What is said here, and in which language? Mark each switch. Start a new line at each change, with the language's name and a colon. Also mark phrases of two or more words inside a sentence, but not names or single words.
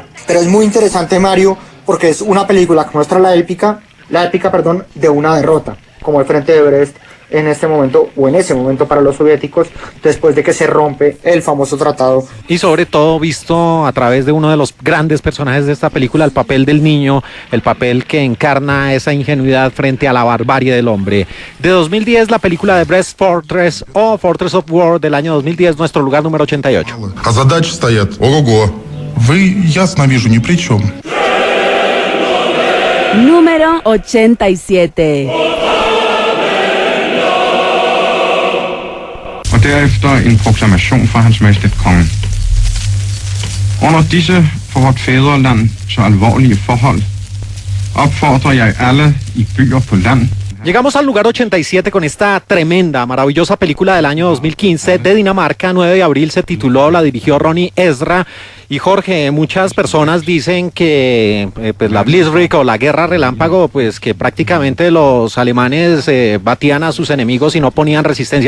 Spanish: Pero es muy interesante, Mario, porque es una película que muestra la épica, de una derrota, como el frente de Brest en este momento, o en ese momento para los soviéticos, después de que se rompe el famoso tratado. Y sobre todo visto a través de uno de los grandes personajes de esta película, el papel del niño, el papel que encarna esa ingenuidad frente a la barbarie del hombre. De 2010, la película de Brest Fortress o Fortress of War del año 2010, nuestro lugar número 88.
Russian: А задачи стоят. Ого-го. Вы, ясно вижу, ни при чем.
Spanish: Número 87.
Danish: Og derefter en proklamation fra hans majestæt kongen. Under disse for vort fædreland så alvorlige forhold opfordrer jeg alle i byer på land.
Spanish: Llegamos al lugar 87 con esta tremenda, maravillosa película del año 2015 de Dinamarca. 9 de abril se tituló, la dirigió Ronnie Ezra. Y Jorge, muchas personas dicen que pues la Blitzkrieg o la guerra relámpago, pues que prácticamente los alemanes batían a sus enemigos y no ponían resistencia.